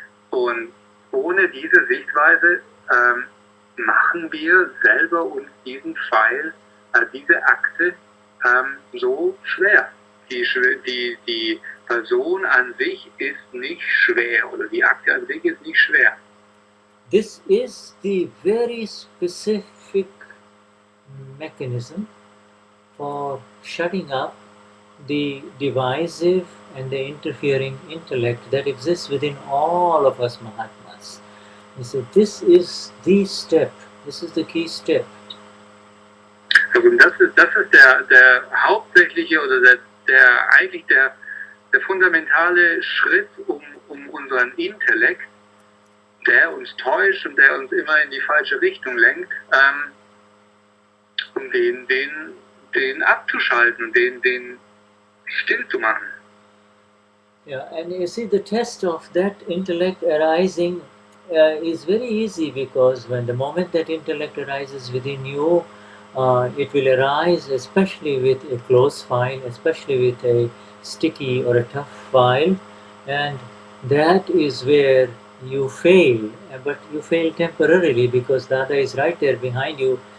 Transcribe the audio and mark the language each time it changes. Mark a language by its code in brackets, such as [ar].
[de] Und ohne diese Sichtweise machen wir selber uns diesen Pfeil, diese Akte so schwer. Die Person an sich ist nicht schwer, oder die Akte an sich ist nicht schwer. [en] This is the very specific mechanism for shutting up the divisive and the interfering intellect that exists within all of us Mahatmas. So this is the step, this is the key step. [de] Also das ist der hauptsächliche oder eigentlich der fundamentale Schritt, um unseren Intellekt, der uns täuscht und der uns immer in die falsche Richtung lenkt, um den abzuschalten, den still zu machen. [en] Yeah, and you see the test of that intellect arising is very easy, because when the moment that intellect arises within you, it will arise especially with a close file, especially with a sticky or a tough file, and that is where you fail, but you fail temporarily because Dada is right there behind you